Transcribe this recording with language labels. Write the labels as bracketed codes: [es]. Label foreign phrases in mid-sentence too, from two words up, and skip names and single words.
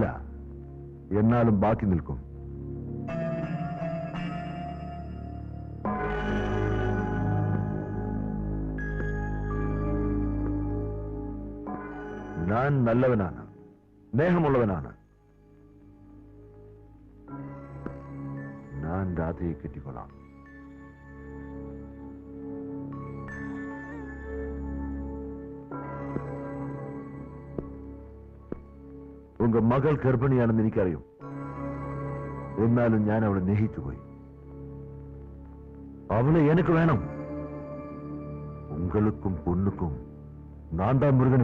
[ml] എന്നാലും ബാക്കി നിൽക്കും. ഞാൻ നല്ലവനാണ്, സ്നേഹമുള്ളവനാണ്. ഞാൻ രാധയെ കെട്ടിക്കൊള്ളാം. [ta] உங்க மகள் கர்ப்பிணியானது എനിക്കറിയും. [ml] എന്നാലും ഞാൻ അവളെ സ്നേഹിച്ചുപോയി. [ta] அவளை எனக்கு வேணும். உங்களுக்கும் பொண்ணுக்கும் நான் தான் முருகன்.